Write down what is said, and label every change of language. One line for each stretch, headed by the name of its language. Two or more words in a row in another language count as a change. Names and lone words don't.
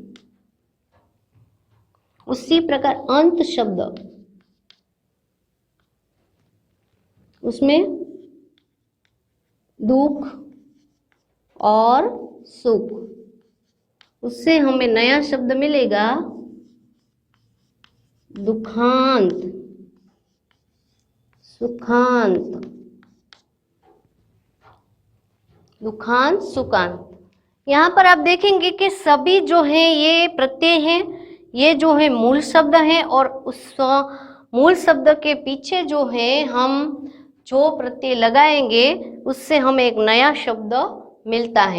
Hindi: उसी प्रकार अंत शब्द, उसमें दुख और सुख, उससे हमें नया शब्द मिलेगा दुखांत, सुखांत, दुखांत, सुखांत। यहाँ पर आप देखेंगे कि सभी जो है ये प्रत्यय हैं, ये जो है मूल शब्द हैं और उस मूल शब्द के पीछे जो है हम जो प्रत्यय लगाएंगे उससे हमें एक नया शब्द मिलता है।